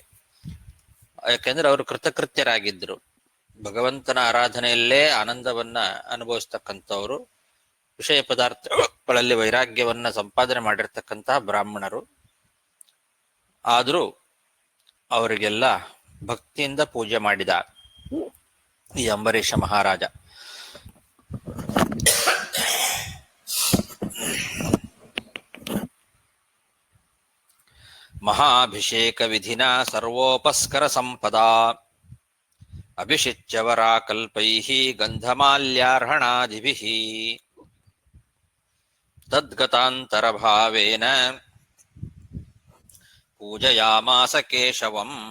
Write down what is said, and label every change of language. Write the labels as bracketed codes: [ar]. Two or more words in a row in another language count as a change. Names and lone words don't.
[kn] ಯಾಕೆಂದ್ರೆ ಅವರು ಕೃತಕೃತ್ಯರಾಗಿದ್ದರು, ಭಗವಂತನ ಆರಾಧನೆಯಲ್ಲೇ ಆನಂದವನ್ನ ಅನುಭವಿಸ್ತಕ್ಕಂಥವ್ರು, ವಿಷಯ ಪದಾರ್ಥಗಳಲ್ಲಿ ವೈರಾಗ್ಯವನ್ನ ಸಂಪಾದನೆ ಮಾಡಿರ್ತಕ್ಕಂತಹ ಬ್ರಾಹ್ಮಣರು. ಆದರೂ ಅವರಿಗೆಲ್ಲ ಭಕ್ತಿಯಿಂದ ಪೂಜೆ ಮಾಡಿದ ಈ ಅಂಬರೀಷ ಮಹಾರಾಜ. [sa] ಮಹಾಭಿಷೇಕ ವಿಧಿನ ಸರ್ವೋಪಸ್ಕರ ಸಂಪದಾ ಅಭಿಷಿಚ್ಯ ವರಾಕಲ್ಪೈಃ ಗಂಧಮಾಲ್ಯಾರ್ಹಣಾದಿಭಿಃ ತದ್ಗತಾಂತರ ಭಾವೇನ ಪೂಜಯಾಮಾಸ ಕೇಶವಂ.